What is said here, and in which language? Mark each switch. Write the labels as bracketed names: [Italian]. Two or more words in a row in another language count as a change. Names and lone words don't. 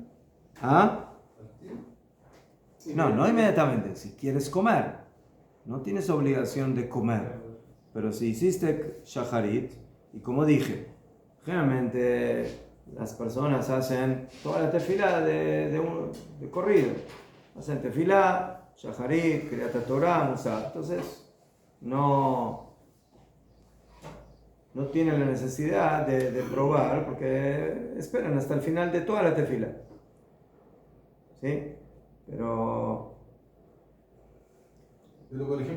[Spanish] ¿Ah? No inmediatamente. Si quieres comer, no tienes obligación de comer. Pero si hiciste shacharit, y como dije, generalmente las personas hacen toda la tefilá de corrido. Hacen tefilá, shacharit, [Hebrew] kriyat Torah, [Spanish] musaf. Entonces, no tienen la necesidad de probar porque esperan hasta el final de toda la tefilá. ¿Sí? Pero por ejemplo,